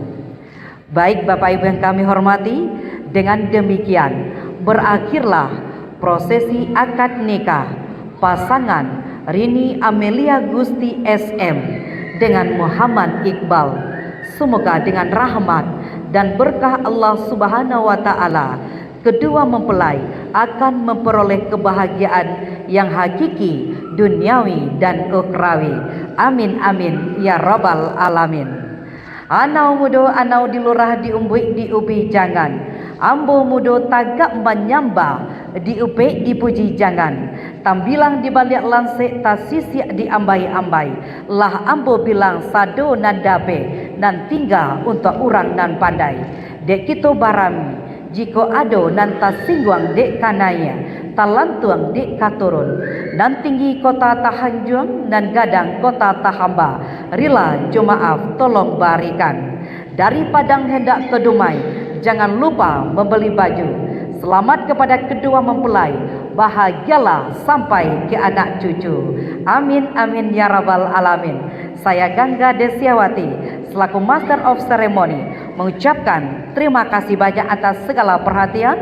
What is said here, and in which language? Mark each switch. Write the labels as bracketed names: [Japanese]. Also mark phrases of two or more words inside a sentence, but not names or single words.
[Indonesian] Baik Bapak Ibu yang kami hormati, dengan demikian berakhirlah prosesi akad nikah pasangan Rini Amelia Gusti SM dengan Muhammad Iqbal. Semoga dengan rahmat dan berkah Allah [Arabic] سبحانه وتعالى, [Indonesian] kedua mempelai akan memperoleh kebahagiaan yang hakiki, duniawi dan ukhrawi. [Arabic] آمين آمين يا رب العالمين. [Minangkabau] Anau mudo anau dilurah diumbuik diubi jangan. Ambo mudo tagak menyamba diupe dipuji jangan. Tambilang dibalik lansik tasisiak diambai-ambai. Lah ambo bilang sado nan dabe nan tinggal untuk orang nan pandai. Dek kita barami jika ado nan tasingguang dek kanaya talantuang dek katurun nan tinggi kota tahanjuang nan gadang kota tahamba rila jumaaf tolong barikan dari padang hendak ke Dumai. [Indonesian] Jangan lupa membeli baju. Selamat kepada kedua mempelai. Bahagialah sampai ke anak cucu. [Arabic] آمين آمين يا رب العالمين. [Indonesian] Saya Gangga Desiawati selaku [English] Master of Ceremony [Indonesian] mengucapkan terima kasih banyak atas segala perhatian.